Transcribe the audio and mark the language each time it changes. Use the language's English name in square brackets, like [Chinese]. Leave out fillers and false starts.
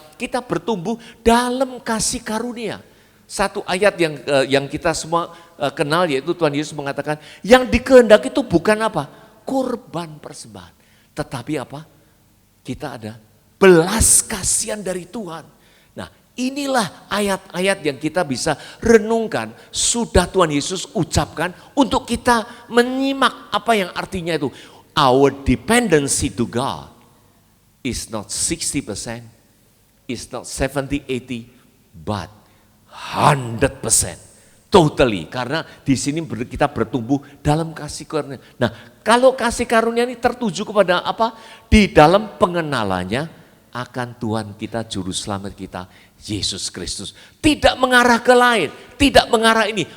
[Indonesian] Kita bertumbuh dalam kasih karunia. Satu ayat yang kita semua kenal yaitu Tuhan Yesus mengatakan, yang dikehendaki itu bukan kurban persembahan, tetapi kita ada belas kasihan dari Tuhan. Inilah ayat-ayat yang kita bisa renungkan, sudah Tuhan Yesus ucapkan untuk kita menyimak apa yang artinya itu. [English] Our dependency to God is not 60%, is not 70, 80, but 100%. [Indonesian] Totally, karena di sini kita bertumbuh dalam kasih karunia. Nah, kalau kasih karunia ini tertuju kepada apa? Di dalam pengenalannya akan Tuhan kita, Juru Selamat kita, Yesus Kristus. Tidak mengarah ke lain, tidak mengarah ini.